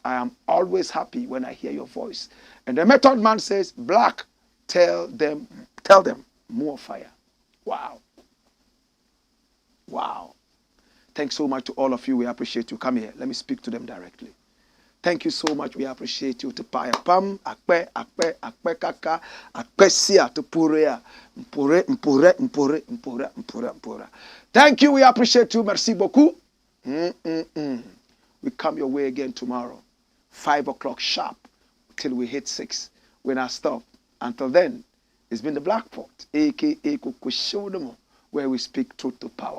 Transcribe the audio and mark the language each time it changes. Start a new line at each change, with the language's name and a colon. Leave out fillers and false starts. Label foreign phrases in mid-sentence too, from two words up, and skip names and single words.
English: I am always happy when I hear your voice. And the Method Man says, Blakk, tell them, more fire. Wow. Wow. Thanks so much to all of you. We appreciate you. Come here. Let me speak to them directly. Thank you so much. We appreciate you. Tupaya pam, akpe kaka, akpe sia, tupurea, mpure. Thank you. We appreciate you.
French: Merci beaucoup.
English: We come your way again tomorrow, 5 o'clock sharp, till we hit 6. When I stop. Until then, it's been the Black Pot, aka Kukushodomo, where we speak truth to power.